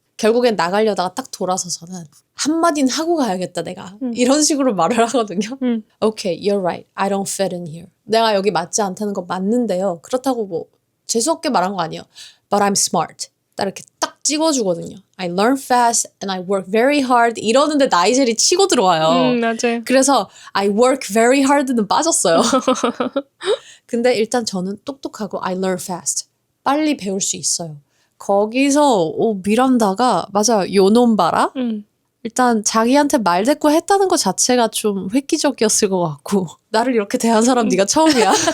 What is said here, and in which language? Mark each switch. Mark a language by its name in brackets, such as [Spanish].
[Korean] 결국엔 나가려다가 딱 돌아서서는 한마디는 하고 가야겠다 내가. 이런 식으로 말을 하거든요. [English] Okay, you're right. I don't fit in here. [Korean] 내가 여기 맞지 않다는 건 맞는데요. 그렇다고 뭐 재수없게 말한 거 아니에요. [English] But I'm smart. [Korean] 딱 이렇게 딱 찍어주거든요. [English] I learn fast and I work very hard. [Korean] 이러는데 나이젤이 치고 들어와요. 맞아요. 그래서 [English] I work very hard [Korean] 는 빠졌어요. 근데 일단 저는 똑똑하고 [English] I learn fast. [Korean] 빨리 배울 수 있어요. 거기서 미란다가 맞아요. 요놈 봐라. 일단 자기한테 말대꾸 했다는 것 자체가 좀 획기적이었을 것 같고 나를 이렇게 대한 사람 네가 처음이야.